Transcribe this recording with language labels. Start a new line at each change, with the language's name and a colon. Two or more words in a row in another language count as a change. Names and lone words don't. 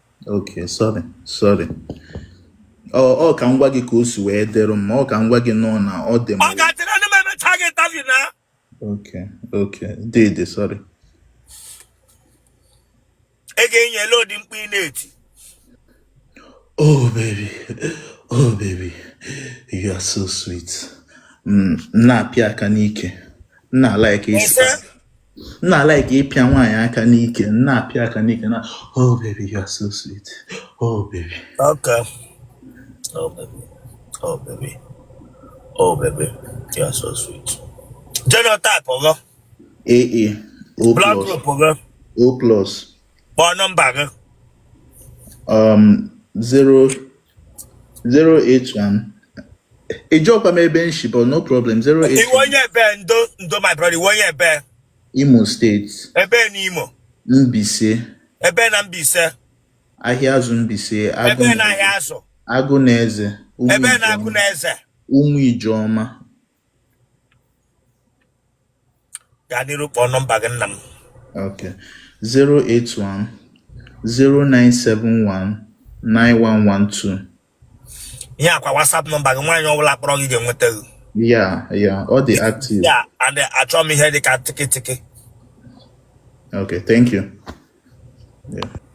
English: Okay, sorry, sorry.
Igbo: Ọ, ọ ka m gwa gị ka o si wee dịrị m, ọ ka m gwa gị nọ na ọ dị m. Ọ ga-adịrị ndị m emechaa gị interview na. Okay, okay. Dị, dị, sorry. Ị ga-enye load mkpu ị na-eti.
English: Oh, baby. Oh, baby. You are so sweet.
Igbo: Mm, m na-apịa aka n'ike. M na-like ịsị Ese? m na-like ịpịa nwaanyị aka n'ike. M na-apịa aka n'ike na,
English: "Oh, baby, you are so sweet. Oh, baby." Okay. Oh, baby. Oh, baby. Oh, baby. You are so sweet. Genotype, ogo? A A. O Blood plus. group,
Igbo: ogo?
English: O plus.
Igbo: Kpọọ nọmba gị.
English: Um, zero, zero eight one.
Igbo: Ị jụọkwa m ebe m si,
English: but no problem. Zero eight one.
Igbo: Iwe onye ebe, ndo, ndo,
English: my brother,
Igbo: iwe onye ebe? Imo State. Ebe na Imo? Mbise. Ebe na Mbise? Ahịa Azụ Mbise, Agụ Ebe na na Ahịa Azụ? Agụ na Eze, Ụmụ Ebe na Ijeọma. Agụ na Eze? Ụmụ Ijeọma. Gaa n'iru kpọọ nọmba gị, nna m.
English: Okay. Zero eight one, zero nine seven one, nine one one two.
Igbo: Ihe akwa WhatsApp nọmba gị, nwaanyị ọbụla kpọrọ gị ga-enweta gị.
English: Yeah, yeah,
Igbo: ọ dị active. Yeah, and, uh, achọ m ihe dị ka tiki tiki.
English: Okay, thank you.
Igbo: Yeah.